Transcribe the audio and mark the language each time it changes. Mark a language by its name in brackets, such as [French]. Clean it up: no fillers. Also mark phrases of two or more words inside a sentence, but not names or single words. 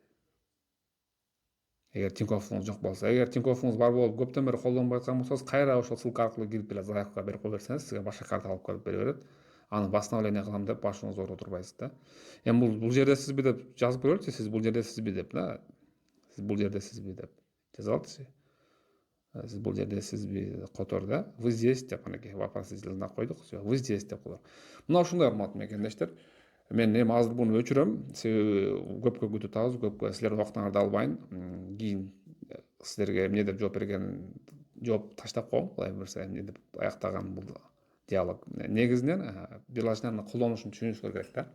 [Kyrgyz] Эгер Тиньковуңуз жок болсо, эгер Тиньковуңуз бар болуп көптөн бери колдонбой аткан болсоңуз, кайра ошол ссылка аркылуу кирип эле заявка берип кое берсеңиз, сизге башка карта алып келип бере берет. Аны восстановление кылам деп башыңызды ооруп отурбайсыз да. Эми бул жерде сизби деп жазып көрөлүчү, сиз бул жерде сизби деп, Сиз бул жерде сизби деп жазып алчы. Сиз бул жерде сизби котор да. [Russian] Вы здесь [Kyrgyz] деп анакей [Russian] вопросительный знак [Kyrgyz] койдук. [Russian] Все, вы здесь [Kyrgyz] деп кылып. Мына ушундай урматтуу мекендештер. Мен эми азыр буну өчүрөм. Себеби көпкө күтүп атабыз, көпкө силердин убактыңарды албайын. Кийин силерге эмне деп жооп берген, жооп таштап коем, кулай берсе эмне деп аяктаган бул диалог. Негизинен приложениянын колдонушун түшүнүшүңөр керек да.